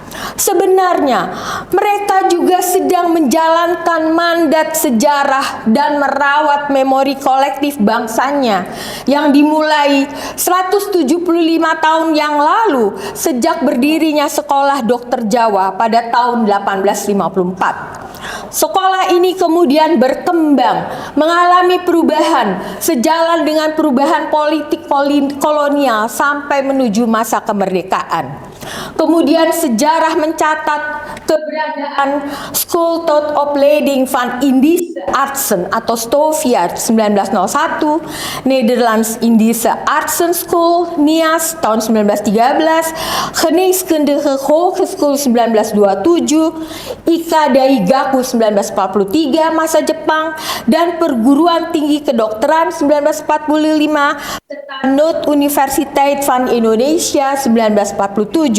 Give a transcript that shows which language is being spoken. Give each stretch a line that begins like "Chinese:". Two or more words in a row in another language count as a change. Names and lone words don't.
Indonesian: Sebenarnya, mereka juga sedang menjalankan mandat sejarah dan merawat memori kolektif bangsanya yang dimulai 175 tahun yang lalu sejak berdirinya Sekolah Dokter Jawa pada tahun 1854. Sekolah ini kemudian berkembang, mengalami perubahan sejalan dengan perubahan politik kolonial sampai menuju masa kemerdekaan. Kemudian sejarah mencatat keberadaan Schooltoetopleiding van Indische Artsen atau Stoviart 1901, Nederlands Indische Artsen School NIAS tahun 1913, Geneeskundige Hogeschool 1927, Ika Daigaku 1943 masa Jepang, dan Perguruan Tinggi Kedokteran 1945, serta Noord Universiteit van Indonesia 1947.